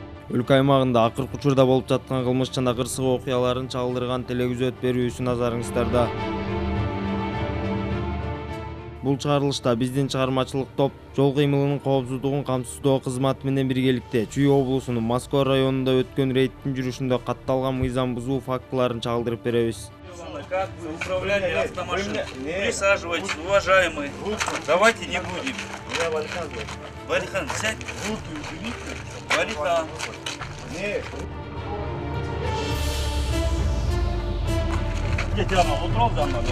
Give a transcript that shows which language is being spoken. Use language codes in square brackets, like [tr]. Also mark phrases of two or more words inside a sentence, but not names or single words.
[ky] Өлкө аймагында акыркы учурда болуп жаткан кылмыш жана кырсык окуяларын чагылдырган телегүзөт берүүсү назарыңыздарда. Бул чыгарылышта биздин чыгармачылык топ жол кыймылынын коопсуздугун камсыздоо кызматы менен биргеликте Чүй облусунун Москва районунда өткөн рейдтин жүрүшүндө катталган мыйзам бузуу фактыларын чагылдырып беребиз. [ru] Как вы управляли автомашиной? Присаживайтесь, уважаемые. Давайте не будем. Валихан, сядь. Руки уберите. Валихан. Нет. Где Тиана? Утром за мной.